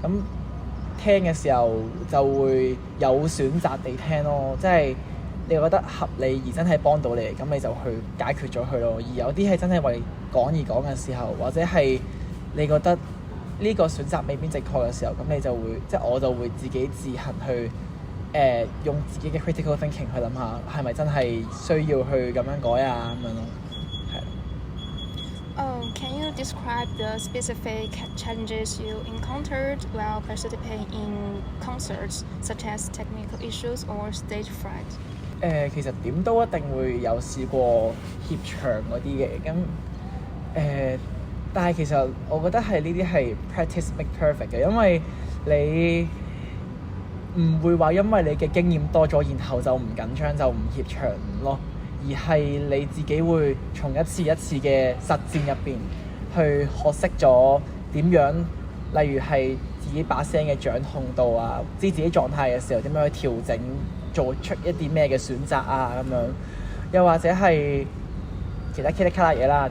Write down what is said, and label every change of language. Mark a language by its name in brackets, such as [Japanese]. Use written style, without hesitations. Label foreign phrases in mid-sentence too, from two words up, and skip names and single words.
[Cantonese] 咁聽嘅時候就會有選擇地聽咯，即係你覺得合理而真係幫到你，咁你就去解決咗佢咯。而有啲係真係為講而講嘅時候，或者係你覺得呢個選擇未必正確嘅時候，咁你就會即係我就會自己自行去用自己嘅 [English] critical thinking [Cantonese] 去諗下，係咪真係需要去咁樣改啊咁樣咯，係。 [English] Can you describe the specific challenges you encountered while participating in concerts, such as technical issues or stage fright? [Cantonese] 其實點都一定會有試過怯場嗰啲嘅，咁但係其實我覺得係呢啲係 [English] practice make perfect [Cantonese] 嘅，因為你唔會話因為你嘅經驗多咗，然後就唔緊張就唔怯場咯，而係你自己會從一次一次嘅實戰入邊去學識咗點樣，例如係自己把聲嘅掌控度啊，知自己狀態嘅時候點樣去調整，做出一啲咩嘅選擇啊咁樣，又或者係其他 kitty 嘢啦。